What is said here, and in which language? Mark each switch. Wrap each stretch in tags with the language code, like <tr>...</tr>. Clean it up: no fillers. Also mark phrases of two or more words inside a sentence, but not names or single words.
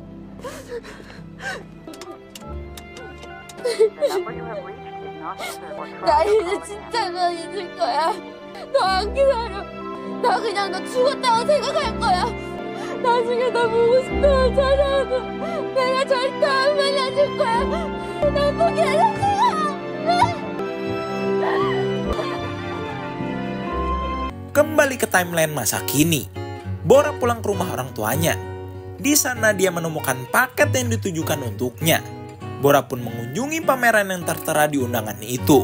<ko>나 이제 진짜 너 잊을 거야. 너 안 기다려. 나 그냥 너 죽었다고 생각할 거야. 나중에 너 보고 싶다고 찾아와도 내가 절대 안 말려줄 거야. 나 포기하지 마.</ko> <id>Kembali ke timeline masa kini. Bora pulang ke rumah orang tuanya. Di sana dia menemukan paket yang ditujukan untuknya. Bora pun mengunjungi pameran yang tertera di undangan itu.</id>